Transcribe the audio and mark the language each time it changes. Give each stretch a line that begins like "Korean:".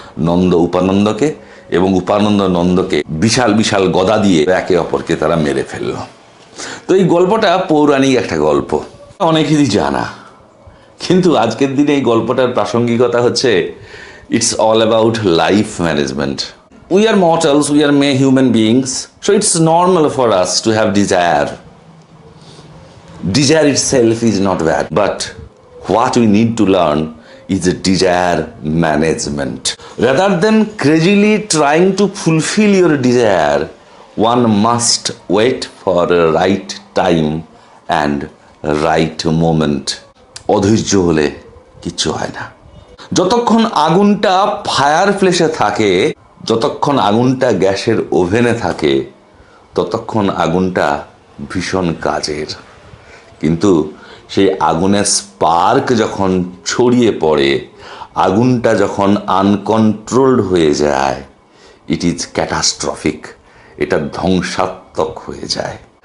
Bangla: নন্দ উপানন্দকে এবং উপানন্দ নন্দকে বিশাল বিশাল গদা দিয়ে একে অপরকে তারা মেরে ফেলল। তো এই গল্পটা পৌরাণিক একটা গল্প, অনেকেরই জানা, কিন্তু আজকের দিনে এই গল্পটার প্রাসঙ্গিকতা হচ্ছে
English: it's all about life management. We are mortals, we are mere human beings, so it's normal for us to have desire. Desire itself is not bad, but what we need to learn is desire management. Rather than crazily trying to fulfill your desire, one must wait for a right time and right moment.
Bangla: অধৈর্য হলে কিচ্ছু হয় না। যতক্ষণ আগুনটা fire প্লেসে থাকে, যতক্ষণ আগুনটা গ্যাসের ওভেনে থাকে, ততক্ষণ আগুনটা ভীষণ কাজের। কিন্তু সেই আগুনের স্পার্ক যখন ছড়িয়ে পড়ে, আগুনটা যখন আনকন্ট্রোলড হয়ে যায়,
English: it is catastrophic,
Bangla: এটা ধ্বংসাত্মক হয়ে যায়।